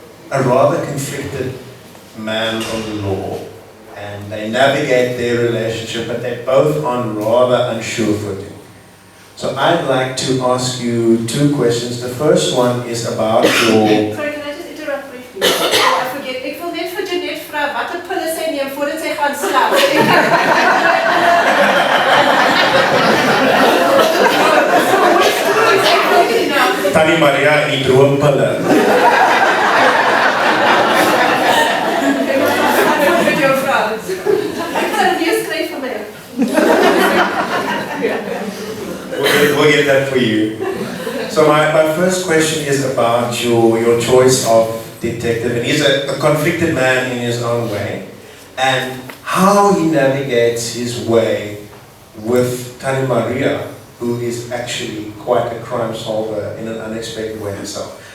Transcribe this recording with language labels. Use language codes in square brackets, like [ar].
[en] a rather conflicted man on the law, and they navigate their relationship, but they're both on rather unsure footing. So I'd like to ask you two questions. The first one is about your... Sorry, can I just interrupt briefly? I forget. [af] Ik wil net vir Jeanette vra watter pille sy neem voordat sy gaan slaap. Tannie Maria en die droompille. Met jou vra. Ek gaan dit weer skryf vir my. [en] We'll get that for you. So my first question is about your choice of detective. And he's a conflicted man in his own way. And how he navigates his way with Tannie Maria, who is actually quite a crime solver in an unexpected way himself.